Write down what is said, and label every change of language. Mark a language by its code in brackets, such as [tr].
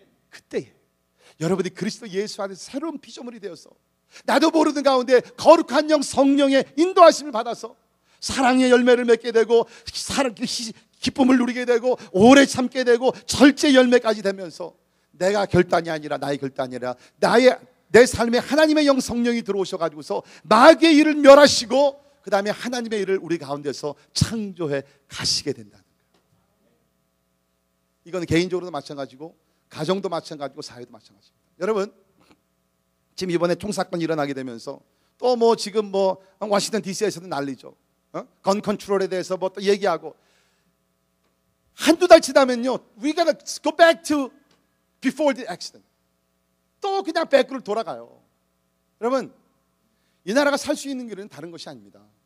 [ko] 그때 여러분이 그리스도 예수 안에서 새로운 피조물이 되어서, 나도 모르는 가운데 거룩한 영 성령의 인도하심을 받아서 사랑의 열매를 맺게 되고, 기쁨을 누리게 되고, 오래 참게 되고, 절제 열매까지 되면서, 내가 결단이 아니라, 나의 결단이 아니라 내 삶에 하나님의 영 성령이 들어오셔가지고서 마귀의 일을 멸하시고, 그 다음에 하나님의 일을 우리 가운데서 창조해 가시게 된다는 거예요. 이건 개인적으로도 마찬가지고, 가정도 마찬가지고, 사회도 마찬가지입니다. 여러분, 지금 이번에 총사건이 일어나게 되면서 또 뭐 지금 뭐 워싱턴 DC에서도 난리죠. 건 컨트롤에 대해서 뭐 또 얘기하고, 한두 달 지나면요, [en] we gotta go back to before the accident. [ko] 또 그냥 백으로 돌아가요. 여러분, 이 나라가 살 수 있는 길은 다른 것이 아닙니다.